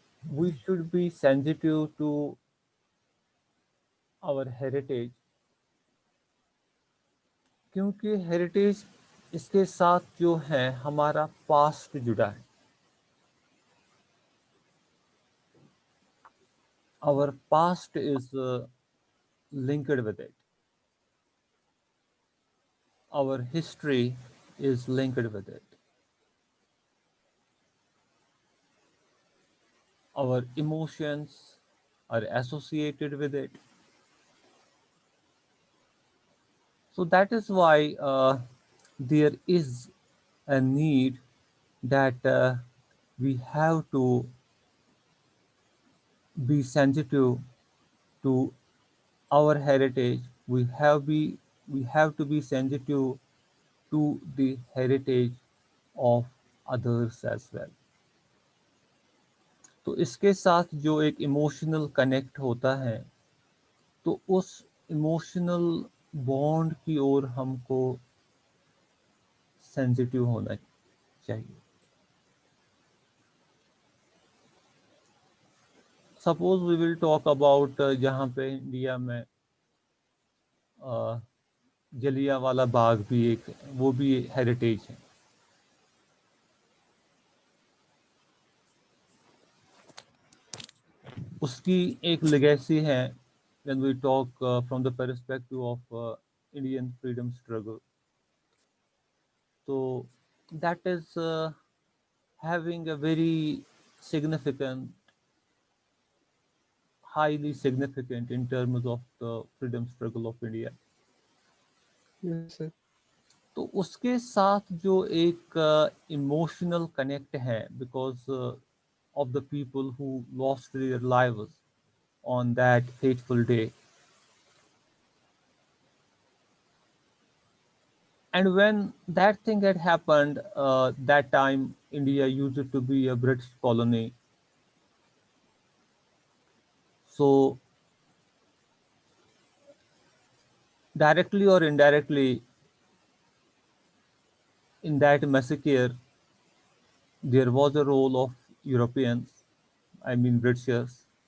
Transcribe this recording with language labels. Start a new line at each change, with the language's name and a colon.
English: we should be sensitive to our heritage,
Urdu: کیونکہ heritage اس کے ساتھ جو ہے ہمارا پاسٹ جڑا ہے.
English: Our past is linked with it. Our history is linked with it. Our emotions are associated with it. So that is why there is a need that we have to be sensitive to our heritage. We have to be sensitive to the heritage of others as well.
Urdu: تو اس کے ساتھ جو ایک emotional connect ہوتا ہے تو اس emotional bond کی اور ہم کو سینسیٹیو ہونا چاہیے.
English: suppose we will talk about
Urdu: جہاں پہ انڈیا میں جلیاں والا باغ بھی ایک وہ بھی ہیریٹیج ہے. اس کی ایک لیگیسی ہے
English: when we talk from the perspective of Indian freedom struggle. So that is having a very significant, highly significant in terms of the freedom struggle of India. Yes, sir.
Urdu: تو اس کے ساتھ جو ایک emotional connect ہے
English: Because of the people who lost their lives on that fateful day. And when that thing had happened, that time India used to be a British colony. So directly or indirectly, in that massacre, there was a role of Europeans, I mean Britishers.